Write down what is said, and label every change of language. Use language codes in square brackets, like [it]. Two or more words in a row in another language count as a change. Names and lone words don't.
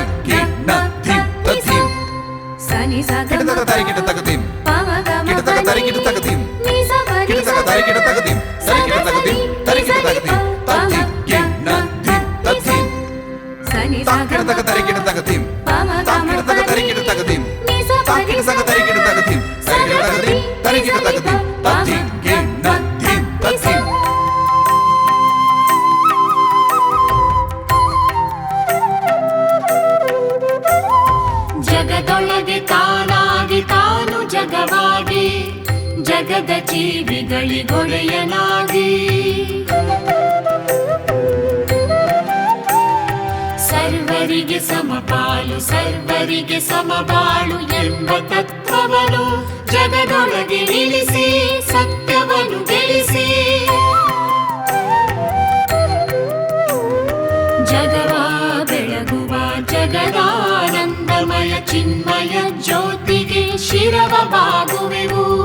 [kn] ಗಿನ್ನದಿಂ ತದ್ದಿಂ ಗಿಡದ ತರಿಗಿಡ ತಗದಿಂ ಗಿಡದ ತರಿಗಿಡ ತಗದಿಂ ಗಿಡದ ತರಿಗಿಡ ತಗದಿಂ ಸರಿಗಿಡ ತಗದಿಂ ತರಿಗಿಡ ತಗದಿಂ ತದ್ದಿಂ ಗಿನ್ನದಿಂ ತದ್ದಿಂ ತಾಕಿಡದ ತರಿಗಿಡ ತಗದಿಂ ತಾಕಿಡದ ತರಿಗಿಡ ತಗದಿಂ ತಾಕಿಡದ ತರಿಗಿಡ ತಗದಿಂ ಸರಿಗಿಡ ತಗದಿಂ ತರಿಗಿಡ ತಗದಿಂ ತದ್ದಿಂ ಗಿನ್ನದಿಂ ತದ್ದಿಂ ಜಗದೊಳಗೆ ತಾನಾಗಿ ತಾನು ಜಗವಾಗಿ ಜಗದ ಜೀವಿಗಳಿಗೊಡೆಯನಾಗಿ ಸರ್ವರಿಗೆ ಸಮಪಾಲು ಸರ್ವರಿಗೆ ಸಮಬಾಳು ಎಂಬ ತತ್ವವನ್ನು ಜಗದೊಳಗೆ ನಿಲ್ಲಿಸಿ ಸತ್ಯವನ್ನು ಗೆಲ್ಲಿಸಿ ಜಗವ ಬೆಳಗುವ ಜಗದಾನಂದಮಯ ಚಿನ್ಮಯ ಜ್ಯೋತಿಗೆ ಶಿರವ ಬಾಗುವೆವು.